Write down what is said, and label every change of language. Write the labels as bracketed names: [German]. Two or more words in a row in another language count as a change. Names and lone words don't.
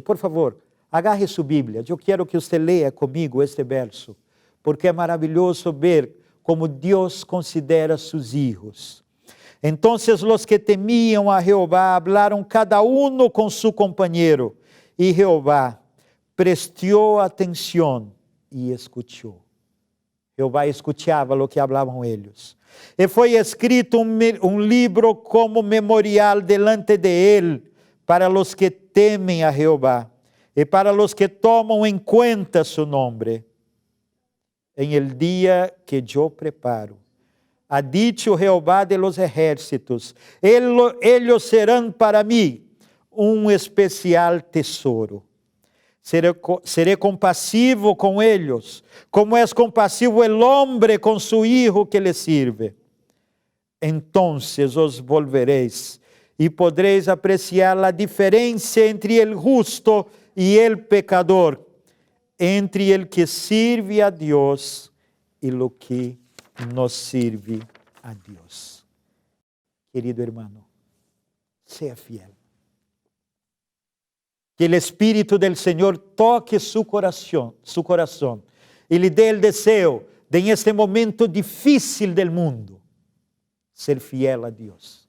[Spanish] Por favor, agarre su Biblia. Yo quiero que usted lea conmigo este verso, porque es maravilloso ver cómo Dios considera sus hijos. Entonces los que temían a Jehová hablaron cada uno con su compañero, y Jehová prestó atención y escuchó. [Portuguese] Jehová escuchava [Spanish] lo que [Portuguese] hablavam eles. E foi escrito um livro como memorial [Spanish] delante de [Portuguese] ele, [Spanish] para los [Portuguese] que temem a Jehová, e para los que tomam em conta [Spanish] su nombre. En el dia [Portuguese] que eu preparo, [Spanish] ha dicho Jehová de los ejércitos, [Portuguese] ellos serão para mim um especial tesouro. Seré compassivo com eles, como é compassivo [Spanish] el hombre [Portuguese] com [Spanish] su hijo que le sirve. Entonces os volveréis e podréis apreciar [Portuguese] a diferença [Spanish] entre el justo e el pecador, entre el que sirve a Deus e lo que no sirve a Deus. Querido hermano, sea fiel. Que el Espíritu del Señor toque su corazón y le dé el deseo de en este momento difícil del mundo, ser fiel a Dios.